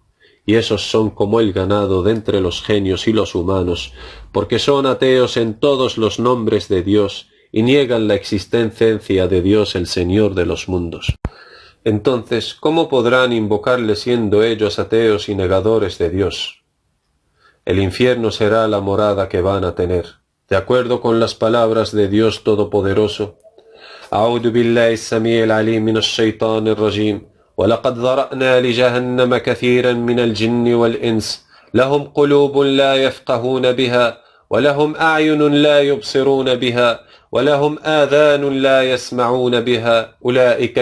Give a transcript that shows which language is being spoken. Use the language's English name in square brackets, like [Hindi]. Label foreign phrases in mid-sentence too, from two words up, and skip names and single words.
[Spanish] Y esos son como el ganado de entre los genios y los humanos, porque son ateos en todos los nombres de Dios y niegan la existencia de Dios el Señor de los mundos. Entonces, ¿cómo podrán invocarle siendo ellos ateos y negadores de Dios? El infierno será la morada que van a tener, de acuerdo con las palabras de Dios Todopoderoso. [Arabic] أعوذ بالله السميع العليم من الشيطان الرجيم ولقد ذرأنا لجهنم كثيرا من الجن والإنس لهم قلوب لا يفقهون بها ولهم أعين لا يبصرون بها ولهم آذان لا يسمعون بها أولئك